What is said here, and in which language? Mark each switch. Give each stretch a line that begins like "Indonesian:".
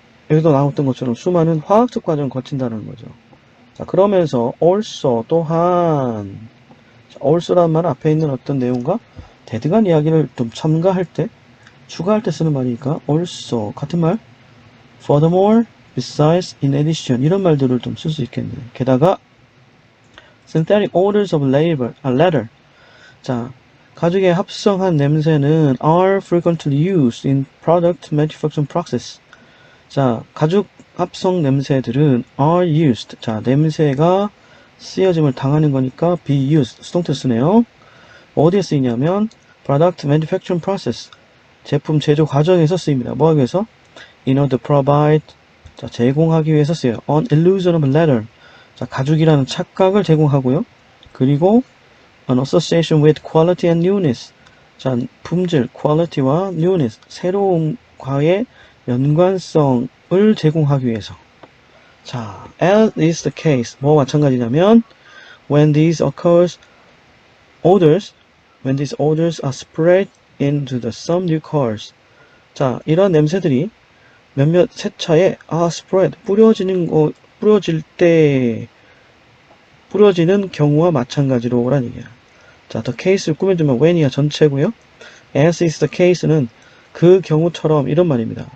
Korean: 여기도 나왔던 것처럼 수많은 화학적 과정을 거친다는 거죠. 자, 그러면서 also 또한 also란 말 앞에 있는 어떤 내용과 대등한 이야기를 좀 첨가할 때, 추가할 때 쓰는 말이니까 also 같은 말,
English: furthermore, besides, in addition
Korean: 이런 말들을 좀 쓸 수 있겠네요. 게다가
English: synthetic odors of leather.
Korean: 자, 가죽의 합성한 냄새는
English: are frequently used in product manufacturing process.
Korean: 자, 가죽 합성 냄새들은
English: are used.
Korean: 자, 냄새가 쓰여짐을 당하는 거니까
English: be used.
Korean: 수동태 쓰네요. 어디에 쓰이냐면
English: product manufacturing process.
Korean: 제품 제조 과정에서 쓰입니다. 뭐 하기 위해서?
English: In order to provide.
Korean: 자, 제공하기 위해서 쓰여요.
English: An illusion of leather.
Korean: 자, 가죽이라는 착각을 제공하고요.
English: 그리고 an association with quality and newness.
Korean: 자, 품질, quality와 newness, 새로움과의 연관성을 제공하기 위해서.
English: 자, as is the case.
Korean: 뭐와 마찬가지냐면
English: when these odors are spread into the some new cars.
Korean: 자, 이런 냄새들이 몇몇 세차에 spread 뿌려지는 경우와 마찬가지로라는 얘기야. 자, the case를 꾸며주면 when이야 전체고요.
English: as is the case
Korean: 는 그 경우처럼 이런 말입니다.